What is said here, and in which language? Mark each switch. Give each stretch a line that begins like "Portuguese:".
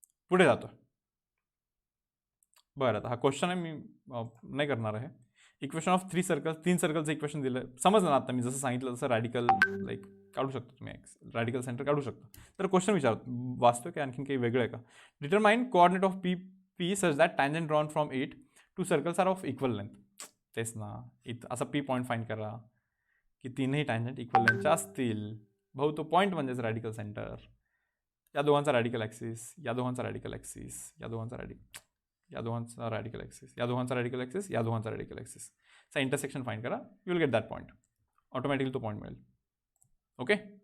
Marathi: पुढे जातो. बरं, आता हा क्वेश्चन आहे, मी नाही करणार आहे.
English: equation of 3 circles,
Marathi: 3 सर्कलचं इक्वेशन दिलं, समजलं ना आता मी जसं सांगितलं तसं रॅडिकल लाईक काढू शकता तुम्ही, रॅडिकल सेंटर काढू शकता. तर क्वेश्चन वाचतो की आणखीन काही वेगळं आहे का?
English: Determine coordinate of P P such that tangent drawn from it to circles are of equal length.
Marathi: तेच ना, असा पी पॉईंट फाइंड करा की तीनही टँजंट इक्वल लेंथच्या असतील. भाऊ तो पॉईंट म्हणजेच रॅडिकल सेंटर. या दोघांचा रॅडिकल ॲक्सिस, या दोघांचा रॅडिकल ॲक्सिस, या दोघांचा रॅडिकल ॲक्सिस, या दोघांचा रॅडिकल ॲक्सिस, या दोघांचा रॅडिकल ॲक्सिस चा इंटरसेक्शन फाइंड करा,
English: You will get that point.
Marathi: Automatically तो पॉईंट मिळेल. ओके.